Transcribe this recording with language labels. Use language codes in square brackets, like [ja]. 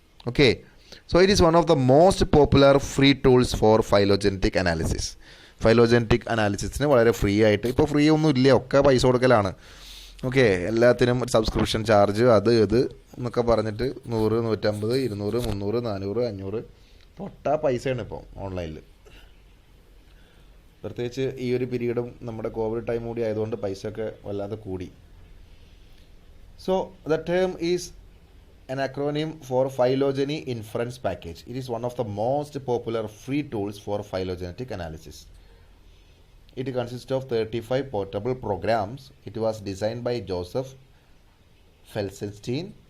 [en] Okay, so it is one of the most popular free tools for phylogenetic analysis. [ml] Phylogenetic analysis വളരെ free ആയിട്ട്, ഇപ്പോൾ free ഒന്നും ഇല്ല, ഒക്കെ പൈസ കൊടുക്കലാണ്. ഓക്കെ, എല്ലാത്തിനും സബ്സ്ക്രിപ്ഷൻ ചാർജ് അത് ഇത് എന്നൊക്കെ പറഞ്ഞിട്ട് 100, 150, 200, 300, 400, 500 പൊട്ടാ പൈസയാണ് ഇപ്പോൾ ഓൺലൈനിൽ. പ്രത്യേകിച്ച് ഈ ഒരു പീരീഡും നമ്മുടെ കോവിഡ് ടൈം കൂടി ആയതുകൊണ്ട് പൈസയൊക്കെ വല്ലാതെ കൂടി. [en] So the term is an acronym for phylogeny inference package. It is one of the most popular free tools for phylogenetic analysis. It consists of 35 portable programs. It was designed by Joseph Felsenstein.